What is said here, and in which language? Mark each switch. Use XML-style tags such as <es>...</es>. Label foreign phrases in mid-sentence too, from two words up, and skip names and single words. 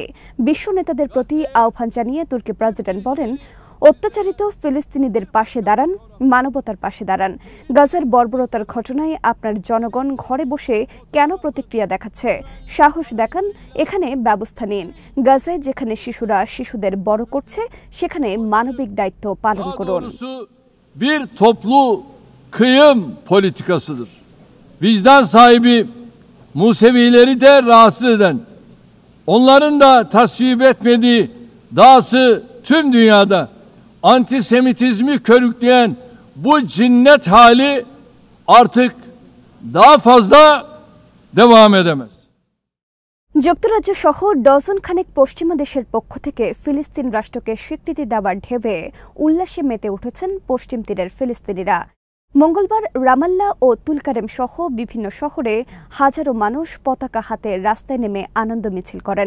<bn>বিশ্ব নেতাদের প্রতি আহ্বান জানিয়ে তুর্কি প্রেসিডেন্ট বলেন, অত্যাচারিত ফিলিস্তিনিদের পাশে দাঁড়ান, মানবতার পাশে দাঁড়ান। গাজার বর্বরতার ঘটনায় আপনার জনগণ ঘরে বসে কেন প্রতিক্রিয়া দেখাচ্ছে? সাহস দেখান, এখানে ব্যবস্থা নিন। গাজায় যেখানে শিশুরা শিশুদের বড় করছে, সেখানে মানবিক দায়িত্ব পালন করুন।</bn> <tr>Bir toplu kıyım politikasıdır. Vicdan sahibi Musevileri de rahatsız eden, onların da tasvip etmediği dahası tüm dünyada antisemitizmi körükleyen bu cinnet hali artık daha fazla devam edemez.</tr> <bn>যুক্তরাজ্য সহ ডজন খানেক পশ্চিমা দেশের পক্ষ থেকে ফিলিস্তিন রাষ্ট্রকে স্বীকৃতি দেওয়ার ঢেউয়ে উল্লাসে মেতে উঠেছেন পশ্চিম তীরের ফিলিস্তিনিরা। মঙ্গলবার রামাল্লা ও তুলকারেম সহ বিভিন্ন শহরে হাজারো মানুষ পতাকা হাতে রাস্তায় নেমে আনন্দ মিছিল করেন।</bn>